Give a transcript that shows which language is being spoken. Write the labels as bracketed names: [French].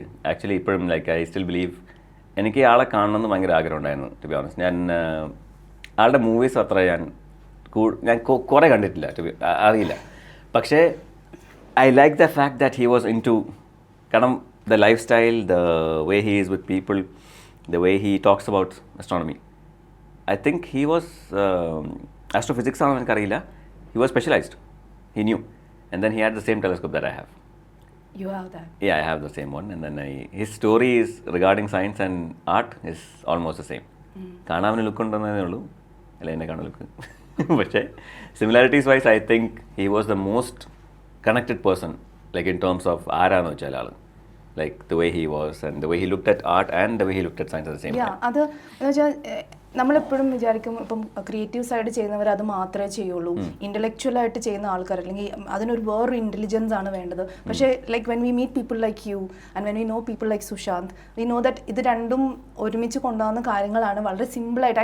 [Malayalam] Actually ഇപ്പോഴും like [English] I still believe, [Malayalam] എനിക്ക് ആളെ കാണണമെന്ന് ഭയങ്കര ആഗ്രഹം ഉണ്ടായിരുന്നു. [English] to be honest, [Malayalam] ഞാൻ ആളുടെ മൂവീസ് അത്ര ഞാൻ കുറേ കണ്ടിട്ടില്ല, അറിയില്ല. [English] പക്ഷേ I like the fact that he was into, കാരണം the lifestyle, the way he is with people, the way he talks about astronomy. I think he was astrophysics [Malayalam] ആണെന്ന് എനിക്കറിയില്ല. [English] He was specialized. He knew. And then he had the same telescope that I have. You have that. Yeah, I have the same one. And then his story is regarding science and art is almost the same. [Malayalam] കാണാൻ look ഉണ്ടെന്നേ ഉള്ളൂ, അല്ല എന്നെ കാണാൻ look. [English] പക്ഷേ similarities wise I think he was the most connected person, like in terms of [Malayalam] ആരാന്ന് വെച്ചാൽ ആൾ, [English] like the way he was and the way he looked at art and the way he looked at science at the same time. [Malayalam] അത് എന്ന് വെച്ചാൽ നമ്മളെപ്പോഴും വിചാരിക്കും ഇപ്പം creative side ചെയ്യുന്നവർ അത് മാത്രമേ ചെയ്യുള്ളൂ, ഇന്റലക്ച്വൽ ആയിട്ട് ചെയ്യുന്ന ആൾക്കാർ അല്ലെങ്കിൽ അതിനൊരു വേറൊരു ഇന്റലിജൻസ് ആണ് വേണ്ടത്. [English] പക്ഷേ like when we meet people like you and when we know people like Sushant, we know that [Malayalam] ഇത് രണ്ടും ഒരുമിച്ച് കൊണ്ടുപോകുന്ന കാര്യങ്ങളാണ് വളരെ സിമ്പിളായിട്ട്.